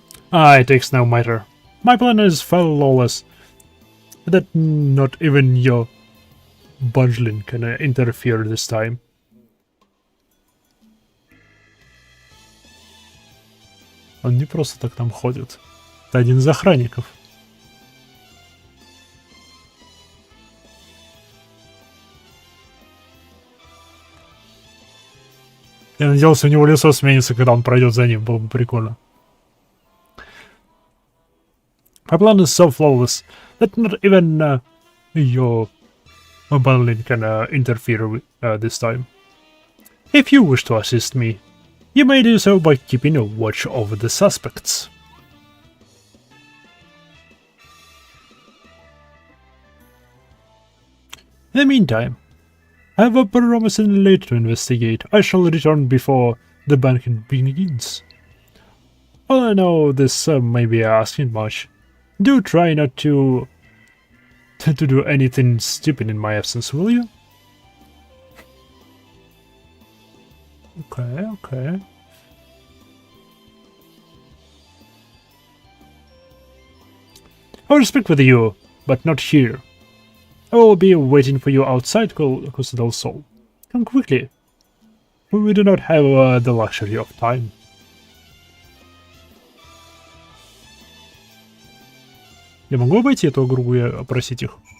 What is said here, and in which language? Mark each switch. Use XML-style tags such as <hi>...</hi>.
<en>Ah, it takes no matter. My plan is flawless. That not even your budgeling can interfere this time.</en> <ru>Он не просто так там ходит. Это один из охранников. Я надеялся, у него лицо сменится, когда он пройдет за ним. Было бы прикольно.</ru> <en>My plan is so flawless that not even your bundling can interfere with this time. If you wish to assist me, you may do so by keeping a watch over the suspects. In the meantime, I have a promising lead to investigate. I shall return before the banquet begins. Although I know this may be asking much, do try not to do anything stupid in my absence, will you? Okay. I will speak with you, but not here. I will be waiting for you outside Coastal Soul. Come quickly. We do not have the luxury of time.</en> <ru>Я могу обойти эту группу и опросить их?</ru>